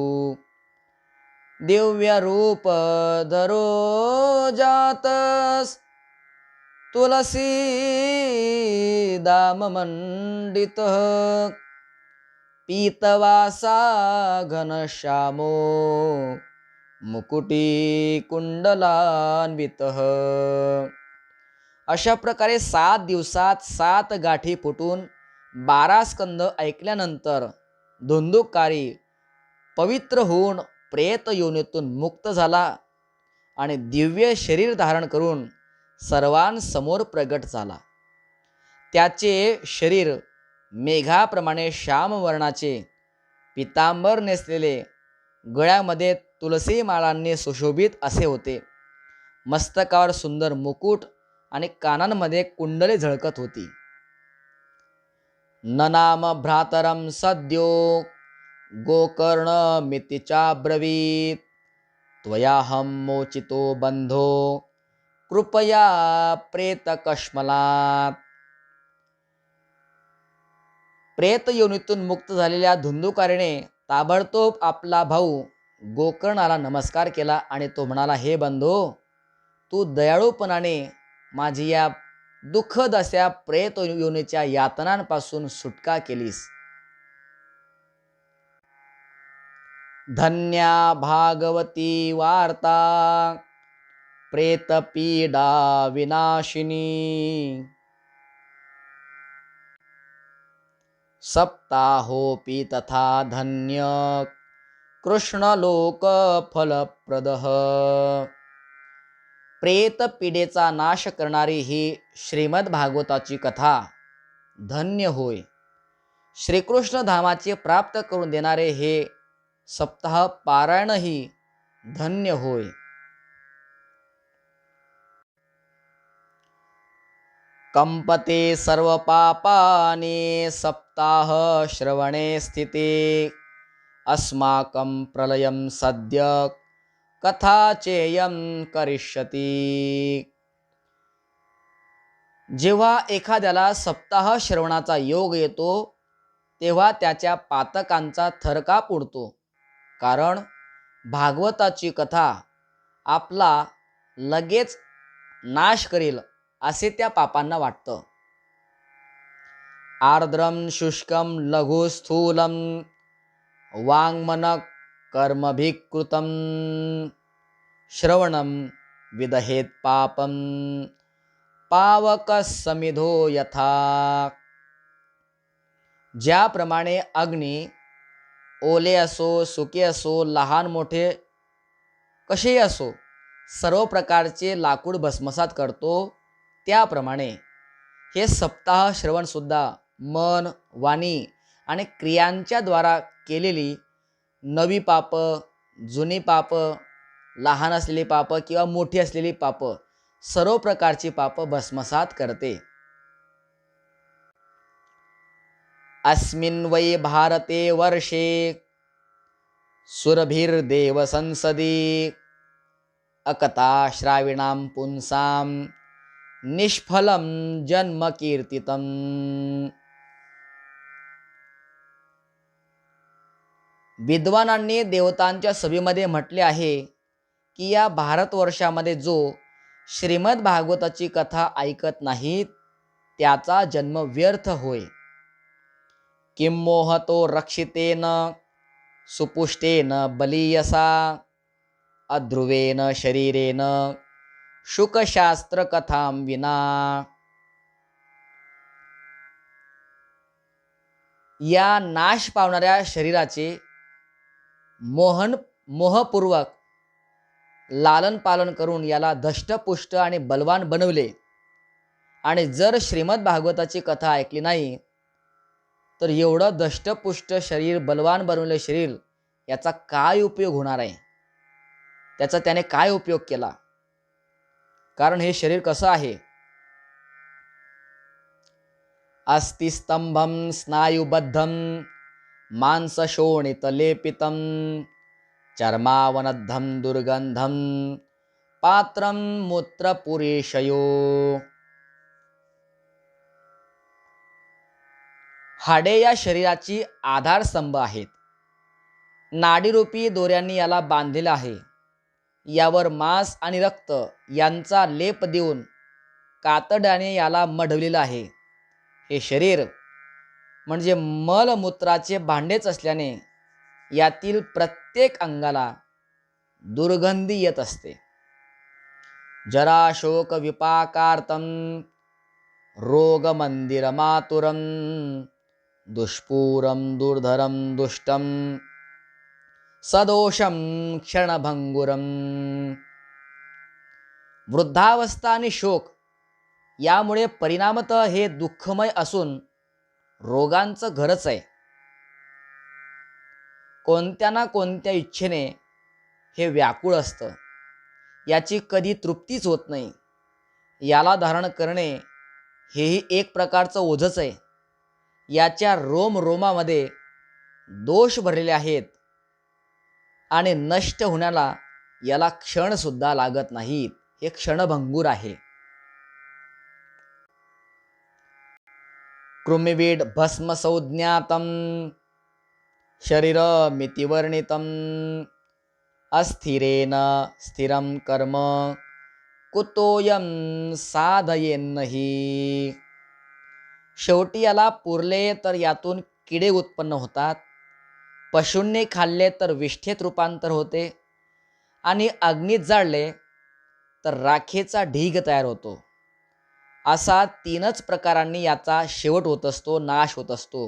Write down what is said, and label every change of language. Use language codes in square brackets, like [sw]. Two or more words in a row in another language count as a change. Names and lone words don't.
[sa] दिव्यरूपधरो जातस् तुलसीदाममण्डितः. पीतवासा घनश्यामो मुकुटी कुंडलान्वितः. [mr] अशा प्रकारे 7 दिवसात 7 गाठी फुटून 12 स्कंद ऐकल्यानंतर धुंदुकारी पवित्र होऊन प्रेत योनीतून मुक्त झाला आणि दिव्य शरीर धारण करून सर्वांसमोर प्रगट झाला. त्याचे शरीर मेघाप्रमाणे श्यामवर्णाचे, पितांबर नेसलेले, गळ्यामध्ये तुलसी माळांनी सुशोभित असे होते. मस्तकावर सुंदर मुकुट आणि कानांमध्ये कुंडले झळकत होती. [sa] ननाम भ्रातरम सद्यो गोकर्ण मितिचाब्रवीत. त्वयाहं मोचितो बंधो कृपया प्रेतकश्मलात. [mr] प्रेत योनीतून मुक्त झालेल्या धुंदुकारीने ताबडतोब आपला भाऊ गोकर्णाला नमस्कार केला आणि तो म्हणाला, हे बंधो, तू दयाळूपणाने माझी या दुःखद अशा प्रेत योनीच्या यातनांपासून सुटका केलीस. [sa] धन्या भागवती वार्ता प्रेतपीडा विनाशिनी. सप्ताहोपि तथा धन्य कृष्णलोक फलप्रदः. [mr] प्रेतपीडेचा नाश करणारी ही श्रीमद भागवताची कथा धन्य होय. श्रीकृष्ण धामाचे प्राप्त करून देणारे हे सप्ताह पारायणही धन्य होय. [sa] कंपते सर्व पापानि सप्ताह श्रवणे स्थिते. अस्माकं प्रलयं सद्य कथा चेयं करिष्यति. [mr] जेव्हा एखाद्याला सप्ताह श्रवणाचा योग येतो तेव्हा त्याच्या पातकांचा थरकाप उडतो. कारण भागवताची कथा आपला लगेच नाश करेल असे त्या पापांना वाटतं. [sa] आर्द्रम शुष्कम लघु स्थूलम वाङ्मनः कर्मभिकृतं श्रवणं विदहेत पापं पावकः समिधो यथा. [mr] ज्याप्रमाणे अग्नी ओले असो सुके असो लहान मोठे कसेही असो सर्व प्रकारचे लाकूड भस्मसात करतो, त्याप्रमाणे हे सप्ताह श्रवण सुद्धा मन, वाणी आणि क्रियांच्या द्वारा केलेली नवी पाप, जुनी पाप, लहान असलेली पाप किंवा मोठी असलेली पाप, सर्व प्रकारची पाप भस्मसात करते. [sa] अस्मिन् वै भारते वर्षे सुरभिर्देव संसदी अकथा श्राविणां पुंसां निष्फलं जन्म कीर्तितम्. [mr] विद्वानांनी देवतांच्या सभेमध्ये म्हटले आहे की या भारतवर्षामध्ये जो श्रीमद भागवताची कथा ऐकत नाहीत त्याचा जन्म व्यर्थ होय. [sa] किं मोहतो रक्षितेन सुपुष्टेन बलीयसा अध्रुवेन शरीरेन शुकशास्त्र कथां विना. [mr] या नाश पावणाऱ्या शरीराचे मोहपूर्वक लालन पालन करून याला धष्टपुष्ट आणि बलवान बनवले आणि जर श्रीमद भागवताची कथा ऐकली नाही तर एवढं धष्टपुष्ट शरीर, बलवान बनवले शरीर, याचा काय उपयोग होणार आहे? त्याचा त्याने काय उपयोग केला? कारण हे शरीर कसं आहे? [sa] अस्थिस्तंभं स्नायुबद्धं मांसशोणितलेपितं चर्मावनद्धं दुर्गंधं पात्रं मूत्रपुरेशयो. [mr] हाडे या शरीराची आधारस्तंभ आहेत. नाडीरूपी दोऱ्यांनी याला बांधलेलं आहे. यावर मांस आणि रक्त यांचा लेप देऊन कातड्याने याला मढवलेलं आहे. हे शरीर म्हणजे मलमूत्राचे भांडेच असल्याने यातील प्रत्येक अंगाला दुर्गंधी येत असते. [sa] जराशोक विपाकार्तं रोगमंदिरमातुरं दुष्पूरं दुर्धरं दुष्टं सदोषं क्षणभंगुरं. [mr] वृद्धावस्था आणि शोक यामुळे परिणामतः हे दुःखमय असून रोगांचं घरच आहे. कोणत्या ना कोणत्या इच्छेने हे व्याकुळ असतं. याची कधी तृप्तीच होत नाही. याला धारण करणे हेही एक प्रकारचं ओझंच आहे. याच्या रोमरोमामध्ये दोष भरलेले आहेत आणि नष्ट होण्याला याला क्षणसुद्धा लागत नाहीत. हे क्षणभंगूर आहे. [sa] कृमिवीड भस्म संज्ञातं शरीरमितिवर्णितं अस्थिरेण स्थिरं कर्म कुतोयं साधयेन्नहि. [mr] शेवटी याला पुरले तर यातून किडे उत्पन्न होतात, पशूंनी खाल्ले तर विष्ठेत रूपांतर होते आणि अग्नीत जाळले तर राखेचा ढीग तयार होतो. असा तीनच प्रकारांनी याचा शेवट होत असतो, नाश होत असतो.